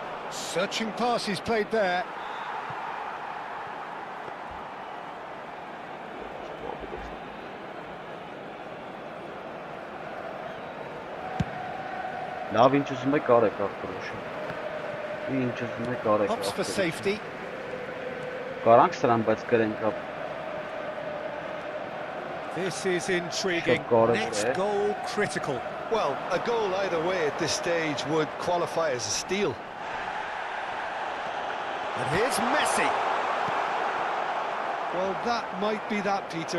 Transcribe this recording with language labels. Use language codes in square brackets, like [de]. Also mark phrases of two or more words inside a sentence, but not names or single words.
[en] Searching pass he's played there. [hy] Լավ ինչ ուզում եք արեք ախպերոշը։ Ինչ ուզում եք արեք [en] Opts for safety. [hy] Կարանք սրան, բայց կրենք ապ։ [en] This is intriguing. Next goal critical. Well, a goal either way at this stage would qualify as a steal. And here's Messi. Well, that might be that, Peter.